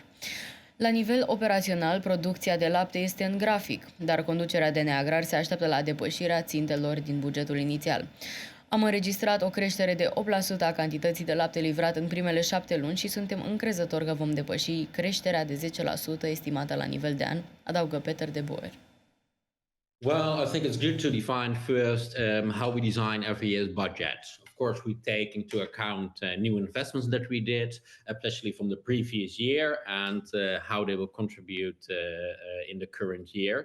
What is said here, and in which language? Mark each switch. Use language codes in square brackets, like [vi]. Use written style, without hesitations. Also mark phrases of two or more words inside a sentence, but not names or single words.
[ro] La nivel operațional, producția de lapte este în grafic, dar conducerea AGRAR se așteaptă la depășirea țintelor din bugetul inițial. Am înregistrat o creștere de 8% a cantității de lapte livrat în primele 7 luni și suntem încrezători că vom depăși creșterea de 10% estimată la nivel de an, adaugă Peter de Boer. [en] Well, I think it's good to define first how we design every year's budget. Of course, we take into account new investments that we did, especially from the previous year, and how they will contribute in the current year.